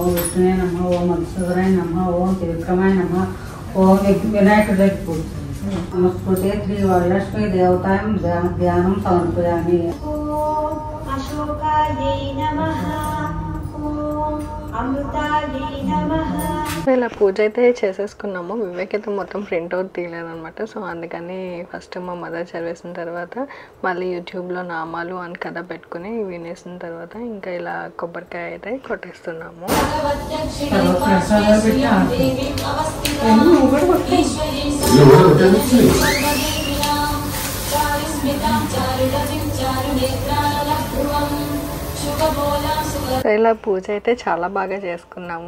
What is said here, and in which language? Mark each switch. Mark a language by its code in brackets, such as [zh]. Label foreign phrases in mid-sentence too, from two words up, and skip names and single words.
[sa] विष्णुवे नमः, ओम मधुसूदनाय नमः, ओम त्रिविक्रमाय नमः, ओम विनायक नमस्कृते श्री वरलक्ष्मी देवतां ध्यानं समर्पयामि। ओम अशोकायै नमः, ओम अमृतायै नमः। [te] ఇలా పూజ అయితే చేసేసుకున్నాము. వివేక్ అయితే మొత్తం [en] print out [te] తీయలేదనమాట. సో అందుకని ఫస్ట్ మా మదర్ చదివేసిన తర్వాత మళ్ళీ యూట్యూబ్లో నామాలు అని కథ పెట్టుకుని వినేసిన తర్వాత ఇంకా ఇలా కొబ్బరికాయ అయితే కొట్టేస్తున్నాము. సో ఇలా పూజ అయితే చాలా బాగా చేసుకున్నాము.